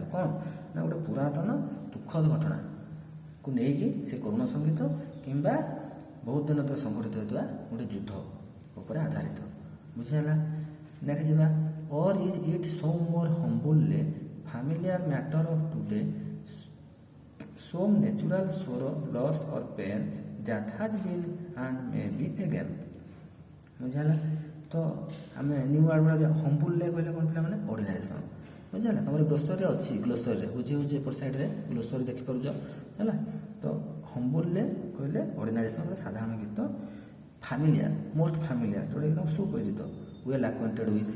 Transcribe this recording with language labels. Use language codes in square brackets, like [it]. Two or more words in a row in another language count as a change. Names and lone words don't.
[or] କ'ଣ ନା ଗୋଟେ ପୁରାତନ ଦୁଃଖଦ ଘଟଣାକୁ ନେଇକି ସେ କରୁଣ ସଙ୍ଗୀତ କିମ୍ବା ବହୁତ ଦିନ ତଳେ ସଂଗଠିତ ହୋଇଥିବା ଗୋଟେ ଯୁଦ୍ଧ ଉପରେ ଆଧାରିତ। ବୁଝିହେଲା? ନେକ୍ସଟ ଯିବା। [en] or is it so more humbly familiar matter of today some natural sorrow, loss or pain that has been and may be again। [or] ବୁଝିହେଲା? ତ ଆମେ [en] new word [or] ଗୁଡ଼ା ହମ୍ବୁଲରେ କହିଲେ କ'ଣ ପିଲାମାନେ? [en] ordinary song. [or] ବୁଝିହେଲା? ତମର ଗ୍ଲୋସରୀରେ ଅଛି, ଗ୍ଲୋସରୀରେ ବୁଝି ହେଉଛି ଏପଟ ସାଇଡ଼ରେ ଗ୍ଲୋସରୀ ଦେଖିପାରୁଛ ହେଲା। ତ ହମ୍ବୁଲରେ କହିଲେ [en] ordinary song, [or] ସାଧାରଣ ଗୀତ। [en] familiar, most familiar, [or] ଯେଉଁଟାକି ତମ ସୁପରିଚିତ, [en] well acquainted with.